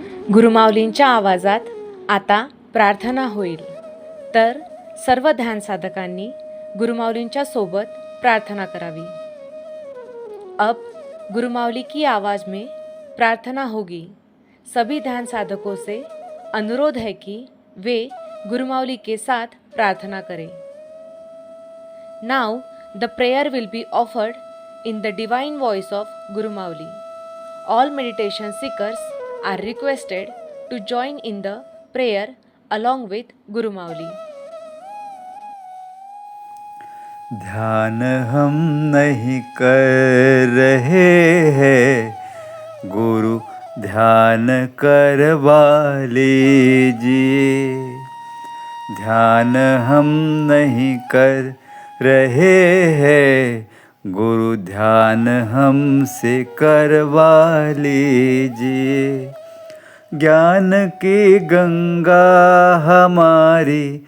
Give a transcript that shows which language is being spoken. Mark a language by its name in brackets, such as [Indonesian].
[Marathi] गुरुमाऊलींच्या आवाजात आता प्रार्थना होईल, तर सर्व ध्यान साधकांनी गुरुमाऊलींच्या सोबत प्रार्थना करावी। [Hindi] अब गुरुमाऊली की आवाज़ में प्रार्थना होगी। सभी ध्यान साधकों से अनुरोध है कि वे गुरुमाऊली के साथ प्रार्थना करें। [English] Now the prayer will be offered in the divine voice of Guru Mauli. All meditation seekers are requested to join in the prayer along with Guru Mauli. [Hindi] ध्यान हम नहीं कर रहे हैं, गुरु ध्यान करवा लीजिए। ध्यान हम नहीं कर रहे हैं, गुरु ध्यान हमसे करवा लीजिए। ज्ञान की गंगा हमारी